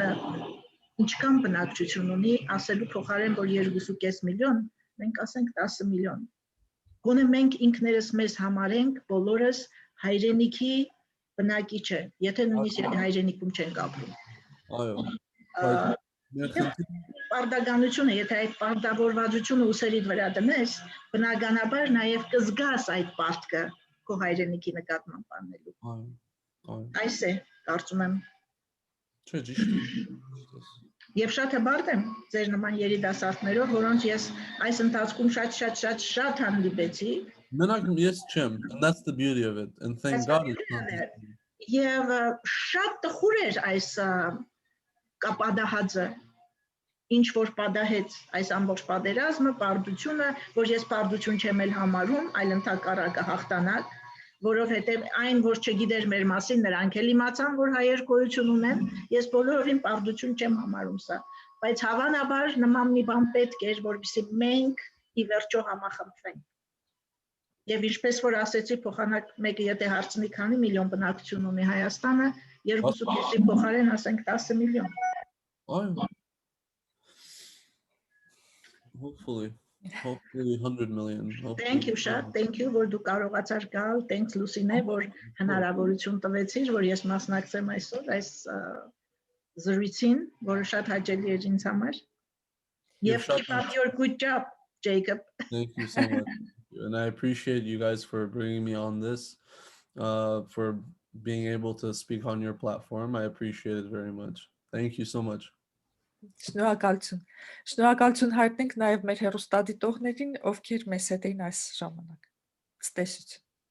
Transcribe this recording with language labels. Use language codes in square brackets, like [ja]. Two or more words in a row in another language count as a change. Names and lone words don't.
[hy] ինչքան բնակչություն ունի, ասելու փոխարեն, որ 2.5 միլիոն, մենք ասենք 10 միլիոն։ Գոնե մենք ինքներս մեզ համարենք բոլորս հայրենիքի բնակիչը, եթե նույնիսկ հայրենիքում չենք ապրում։ Պարտականություն է, եթե այդ պարտավորվածությունը ուսերիդ վրա դնես, բնականաբար նաև կզգաս այդ պարտքը քո հայրենիքի նկատմամբ անելու։ Այս է, կարծում եմ։ Չէ, ճիշտ է։ Եվ շատ հբարտ եմ ձեր նման երիտասարդներով, որոնց ես այս ընթացքում շատ հանդիպեցի։ Մենակ ես չեմ, [en] and that's the beauty of it, and thank God it's not. [hy] Եվ շատ տխուր էր այս կապադահածը, ինչ որ պատահեց այս ամբողջ պատերազմը, պարտությունը, որ ես պարտություն չեմ էլ համարում, այլ ընդհակառակը հաղթանակ, որովհետև այն, որ չգիտեր մեր մասին, նրանք էլ իմացան, որ հայեր գոյություն ունեն, ես բոլորովին պարտություն չեմ համարում սա, բայց հավանաբար նման մի բան պետք էր, որպեսզի մենք ի վերջո համախմբվենք։ Եվ ինչպես որ ասեցի, փոխանակ մեկը եթե հարցնի քանի միլիոն բնակչություն ունի Հայաստանը, 2.5-ի փոխարեն ասենք 10 միլիոն։ [en] Hopefully 100 million. Thank you, շատ, thank you, [hy] որ դու կարողացար գալ, thanks Lusine, որ հնարավորություն տվեցիր, որ ես մասնակցեմ այսօր այս զրույցին, որը շատ հաճելի էր ինձ համար։ Եվ [en] keep up your good job, [hy] Jacob. [en] Thank you so much. And I appreciate you guys for bringing me on this, for being able to speak on your platform. I appreciate it very much. Thank you so much. [hy] Շնորհակալություն։ Շնորհակալություն հայտնենք նաև մեր հեռուստադիտողներին, ովքեր մեզ հետ էին այս ժամանակ։ Ցտեսություն։